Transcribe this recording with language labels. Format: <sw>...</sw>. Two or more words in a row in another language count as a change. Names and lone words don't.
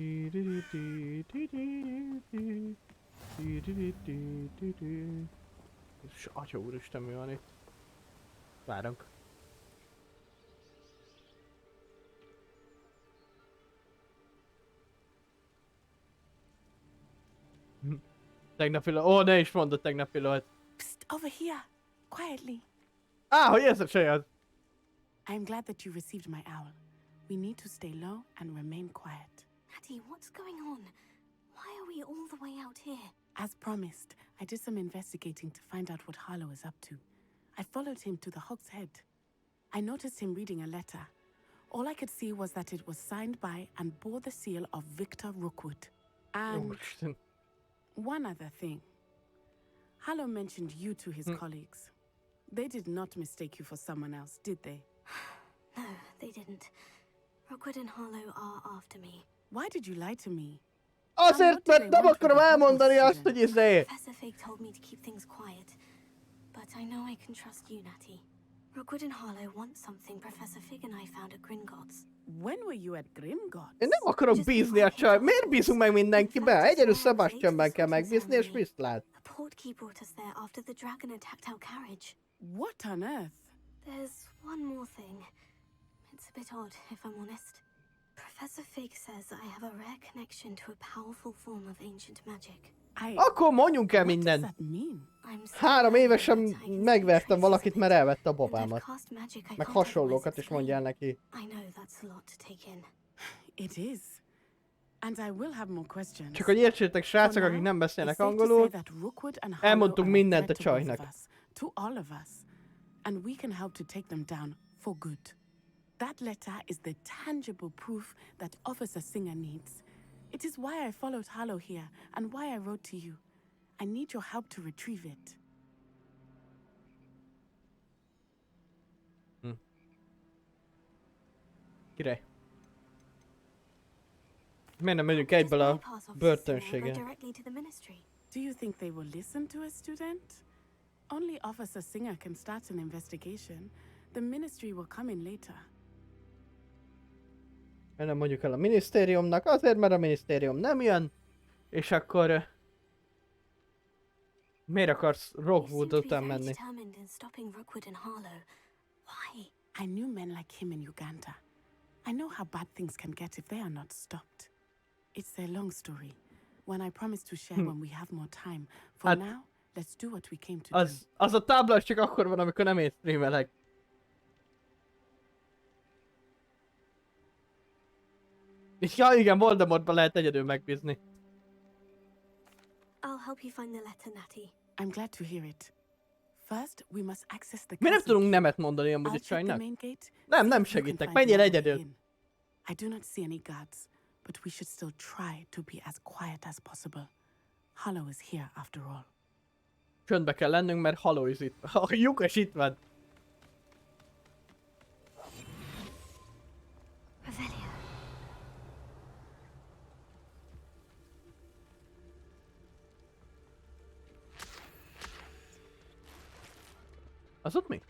<hu>És atya úristen, mi van itt? Várunk. Tegnapi ló... Ó, ne is mondd a tegnapi lót. Psst,</hu> <en>over here, quietly.</en> <hu>Hogy ez a saját?</hu> <en>I'm glad that you received my owl. We need to stay low and remain quiet. Natty, what's going on? Why are we all the way out here? As promised, I did some investigating to find out what Harlow is up to. I followed him to the Hog's Head. I noticed him reading a letter. All I could see was that it was signed by and bore the seal of Victor Rookwood. And</en> <hu>Úristen.</hu> <en>one other thing. Harlow mentioned you to his colleagues. They did not mistake you for someone else, did they? No, they didn't. Rookwood and Harlow are after me. Why did you lie to me?</en> <hu>Azért, mert nem akarom elmondani azt, hogy izé.</hu> <en>Professor Fig told me to keep things quiet. But I know I can trust you, Natty. Rookwood and Harlow want something Professor Fig and I found at Gringotts. When were you at Grimgott?</en> <hu>Én nem akarok bízni a csaj. Miért bízunk meg mindenkibe? Egyedül Sebastianben kell megbízni, és mit lát?</hu> <en>The portkey brought us there after the dragon attacked our carriage. What on earth? There's one more thing. It's a bit odd, if I'm honest. Professor Fig says I have a rare connection to a powerful form of ancient magic.</en> <hu>Akkor mondjunk el</hu> <en>What does</en> <hu>mindent.</hu> <en>that mean? I'm</en> <hu>3 évesen</hu> <en>certain that I can</en> <hu>megvertem</hu> <en>trace</en> <hu>valakit, mert elvette a</hu> <en>and I've</en> <hu>babámat.</hu> <en>cast magic I</en> <hu>Meg</hu> <en>can't</en> <hu>hasonlókat</hu> <en>otherwise</en> <hu>is mondjál neki.</hu> <en>explain. I know that's a lot to take in. It is. And I will have more questions.</en> <hu>Csak hogy értsétek, srácok,</hu> <en>For</en> <hu>akik</hu> <en>now,</en> <hu>nem</hu> <en>it's</en> <hu>beszélnek</hu> <en>safe to say</en> <hu>angolul,</hu> <en>that Rookwood and Harlow</en> <hu>elmondtunk</hu> <en>are a</en> <hu>mindent a</hu> <en>threat to both</en> <hu>csajnak.</hu> <en>of us, to all of us, and we can help to take them down for good. That letter is the tangible proof that Officer Singer needs. It is why I followed Harlow here and why I wrote to you. I need your help to retrieve it.</en> <hu>Király. Miért nem megyünk egyből a börtönségen?</hu> <en>Directly to the ministry. Do you think they will listen to a student? Only Officer Singer can start an investigation. The ministry will come in later.</en> <hu>Miért nem mondjuk el a minisztériumnak? Azért, mert a minisztérium nem jön. És akkor... Miért akarsz</hu> <en>You</en> <hu>Rockwood</hu> <en>seem to be</en> <hu>után</hu> <en>very</en> <hu>menni?</hu> <en>determined in stopping Rookwood and Harlow. Why? I knew men like him in Uganda. I know how bad things can get if they are not stopped. It's a long story. One I promise to share when we have more time. For</en> <hu>Hát-</hu> <en>now, let's do what we came to do.</en> <hu>Az a tábla az csak akkor van, amikor nem én streamelek. És ja igen, Voldemortban lehet egyedül megbízni.</hu> <en>I'll help you find the letter, Natty. I'm glad to hear it. First, we must access the</en> <hu>Mi nem</hu> <en>castle.</en> <hu>tudunk nemet mondani amúgy</hu> <en>I'll</en> <hu>a</hu> <en>check the</en> <hu>csajnak?</hu> <en>main gate.</en> <hu>Nem, nem</hu> <en>You can</en> <hu>segítek,</hu> <en>find</en> <hu>menjél</hu> <en>the other way</en> <hu>egyedül.</hu> <en>in. I do not see any guards, but we should still try to be as quiet as possible. Harlow is here after all.</en> <hu>Csöndbe kell lennünk, mert Haló is itt. A lyukas itt van. Revelio. Az ott mi?</hu>